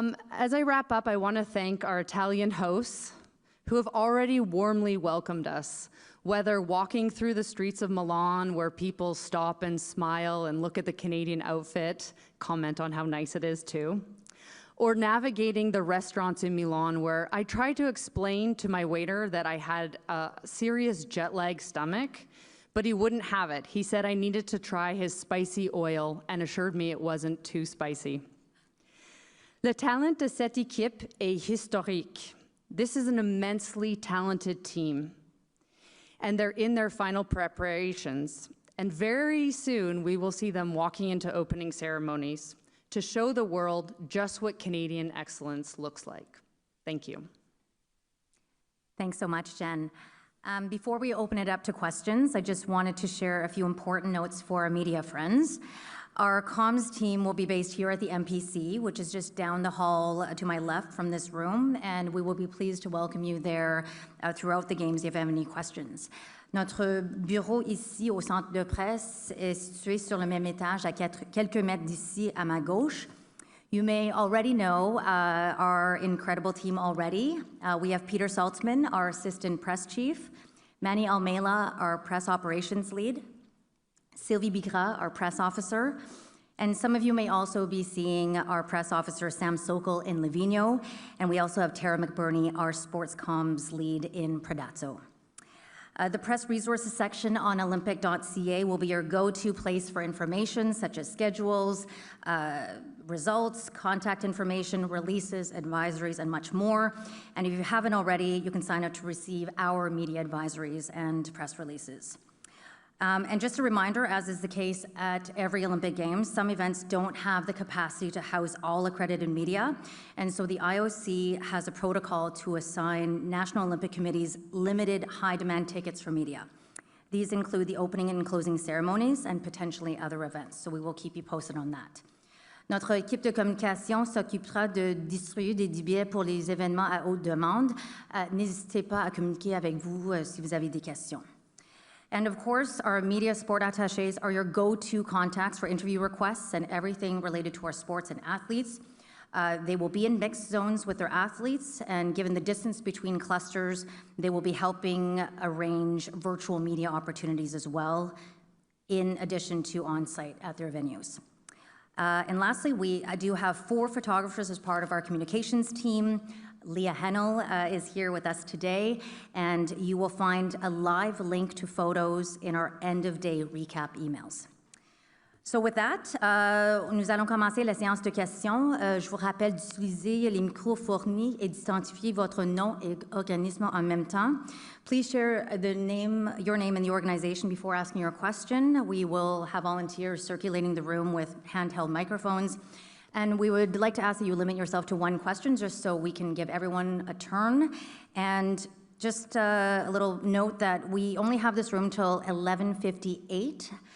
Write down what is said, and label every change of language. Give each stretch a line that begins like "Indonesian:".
English: As I wrap up, I want to thank our Italian hosts who have already warmly welcomed us, whether walking through the streets of Milan where people stop and smile and look at the Canadian outfit, comment on how nice it is too, or navigating the restaurants in Milan where I tried to explain to my waiter that I had a serious jet lag stomach, but he wouldn't have it. He said I needed to try his spicy oil and assured me it wasn't too spicy.
French: Le talent de cette équipe est historique.
English: This is an immensely talented team, and they're in their final preparations. And very soon, we will see them walking into opening ceremonies to show the world just what Canadian excellence looks like. Thank you. Thanks so much, Jen. Before we open it up to questions, I just wanted to share a few important notes for our media friends. Our comms team will be based here at the MPC, which is just down the hall to my left from this room, and we will be pleased to welcome you there throughout the games if you have any questions.
French: Notre bureau ici au centre de presse est situé sur le même étage à quelques mètres d'ici à ma gauche.
English: You may already know our incredible team already. We have Peter Saltzman, our assistant press chief, Manny Almela, our press operations lead, Sylvie Bigra, our press officer, and some of you may also be seeing our press officer, Sam Sokol, in Livigno, and we also have Tara McBurney, our sports comms lead in Predazzo. The press resources section on olympic.ca will be your go-to place for information such as schedules, results, contact information, releases, advisories, and much more. And if you haven't already, you can sign up to receive our media advisories and press releases. And just a reminder, as is the case at every Olympic Games, some events don't have the capacity to house all accredited media, and so the IOC has a protocol to assign National Olympic Committee's limited high-demand tickets for media. These include the opening and closing ceremonies and potentially other events, so we will keep you posted on that.
French: Notre équipe de communication s'occupera de distribuer des billets pour les événements à haute demande. N'hésitez pas à communiquer avec vous si vous avez des questions.
English: And of course, our media sport attachés are your go-to contacts for interview requests and everything related to our sports and athletes. They will be in mixed zones with their athletes, and given the distance between clusters, they will be helping arrange virtual media opportunities as well, in addition to on-site at their venues. And lastly, we do have 4 photographers as part of our communications team. Leah Hennel is here with us today, and you will find a live link to photos in our end-of-day recap emails. So with that,
French: nous allons commencer la séance de questions. Je vous rappelle d'utiliser les micros fournis et d'identifier votre nom et organisme en même temps.
English: Please share your name and the organization before asking your question. We will have volunteers circulating the room with handheld microphones. And we would like to ask that you limit yourself to one question just so we can give everyone a turn. And just a little note that we only have this room till 11:58.